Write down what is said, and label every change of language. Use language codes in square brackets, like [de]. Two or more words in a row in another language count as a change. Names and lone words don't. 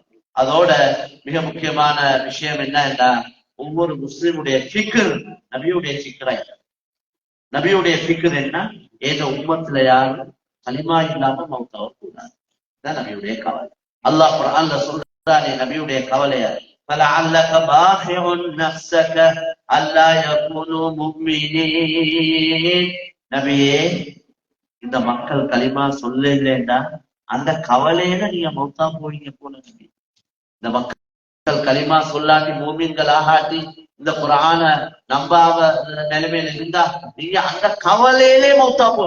[ta] அதோட மிக முக்கியமான விஷயம் என்னன்னா, ஒவ்வொரு முஸ்லிமுடைய ஃபிக்ர் நபியுடைய ஃபிக்ராய். நபியுடைய ஃபிக்ர் என்ன, ஏதோ உம்மத்துல யாரும் கலிமா இல்லாம மௌத்தாவ கூடாது. நபியுடைய கவலை. அல்லாஹ் குர்ஆன்ல சொல்றானே நபியுடைய கவலைய, [ar] فَلَعَلَّكَ بَاخِعٌ نَفْسَكَ أَلَّا يَكُونُوا مُؤْمِنِينَ. [ta] நபியே, இந்த மக்கள் கலிமா சொல்லலைன்னா அந்த கவலையில நீங்க மௌத்தா போவீங்க போல. நபி, இந்த மக்கள் கலிமா சொல்லாட்டி மூமின்கள் ஆகாட்டி இந்த குர்ஆன நம்பாவ நிலைமையில இருந்தா நீங்க அந்த கவலையிலே மௌத்தா போய்.